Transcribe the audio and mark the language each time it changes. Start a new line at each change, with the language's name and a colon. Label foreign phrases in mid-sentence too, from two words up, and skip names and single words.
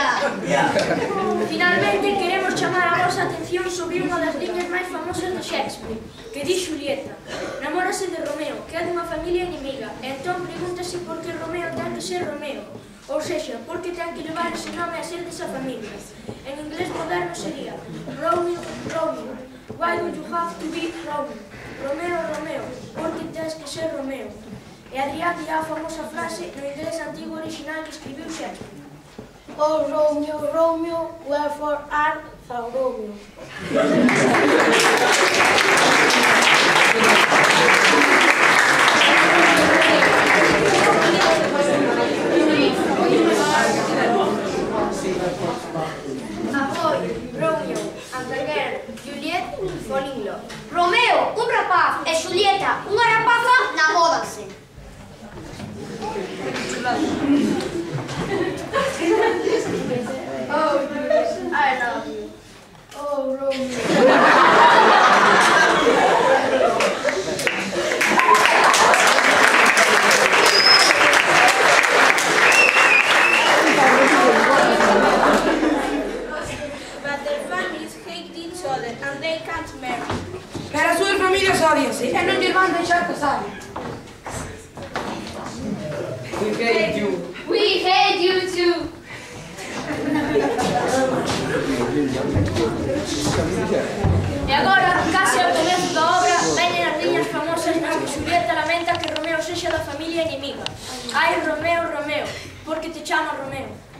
Galician: Finalmente, queremos chamar a vosa atención sobre unha das liñas máis famosas de Shakespeare, que di Xulieta. Namórase de Romeo, que é dunha familia inimiga, e entón pregúntase por que Romeo ten que ser Romeo, ou sexa, por que ten que levar ese nome a ser desa familia. En inglés moderno sería Romeo, Romeo,
English: why do you have to be Romeo?
Galician: Romeo, Romeo, por que tens que ser Romeo? E Adrián dirá a famosa frase no inglés antigo original que escribiu Shakespeare.
English: Oh, Romeo, Romeo, wherefore art thou Romeo? Ahoy, Romeo, and the girl, Juliet, fall in love.
Galician: Romeo, un rapaz, e Xulieta, unha rapaza, namódanse.
English: Oh, Juliet, I love you. Oh, Romeo. But their families hate each other and they can't marry.
Galician: Pero as súas familias odianse e non lles van deixar casar.
English: We hate you. We hate you too.
Galician: E agora, case ao comezo da obra, veñen as liñas famosas nas que Xulieta lamenta que Romeo sexa da familia inimiga. Ai, Romeo, Romeo, por que te chama Romeo?